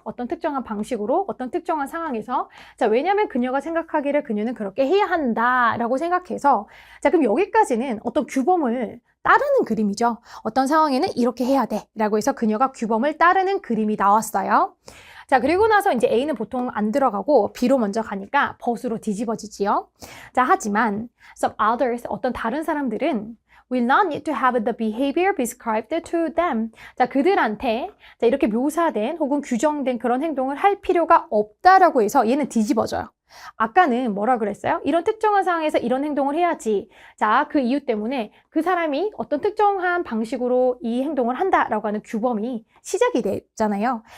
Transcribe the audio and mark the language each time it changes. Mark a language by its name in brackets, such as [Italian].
[Korean] 어떤 특정한 방식으로, 어떤 특정한 상황에서. 자, 왜냐면 그녀가 생각하기를 그녀는 그렇게 해야 한다라고 생각해서 자, 그럼 여기까지는 어떤 규범을 따르는 그림이죠. 어떤 상황에는 이렇게 해야 돼 라고 해서 그녀가 규범을 따르는 그림이 나왔어요. 자, 그리고 나서 이제 A는 보통 안 들어가고 B로 먼저 가니까 벗으로 뒤집어지지요. 자, 하지만 [English] some others, [Korean] 어떤 다른 사람들은 [English] will not need to have the behavior prescribed to them. [Korean] 자, 그들한테 자, 이렇게 묘사된 혹은 규정된 그런 행동을 할 필요가 없다라고 해서 얘는 뒤집어져요. 아까는 뭐라 그랬어요? 이런 특정한 상황에서 이런 행동을 해야지. 자, 그 이유 때문에 그 사람이 어떤 특정한 방식으로 이 행동을 한다라고 하는 규범이 시작이 됐잖아요.